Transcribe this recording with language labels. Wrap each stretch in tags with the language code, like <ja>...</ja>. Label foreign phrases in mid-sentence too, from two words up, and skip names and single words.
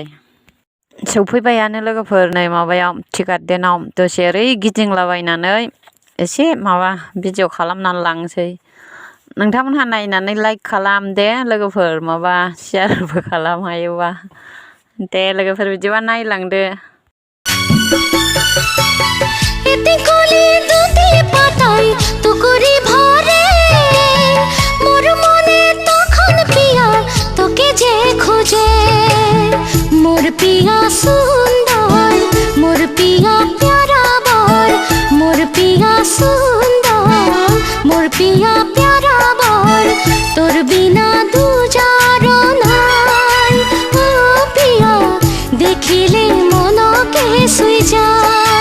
<brx>सौफैबायानो लोगोफोर, नै माबायाव टि गार्डेनाव दसे ओरै गिदिंलाबायनानै एसे माबा भिडिअ खालामनानै लांसै। नोंथांमोनहा नायनानै लाइक खालाम दे लोगोफोर, माबा शेयारबो खालाम हायोबा। दे लोगोफोर बिदिबा नायलांदो।</brx> <sck>এতে কলি দুটি পাতায় তুকুরি ভরে মোর মনে তখন পিয়া তোকে যে খুঁজে মোর পিয়া সুন্দর মোর পিয়া প্যারা বর মোর পিয়া সুন্দর মোর পিয়া প্যারা বর তোর বিনা দুজার নাই ও পিয়া দেখিলে মনকে শুই যায়</sck>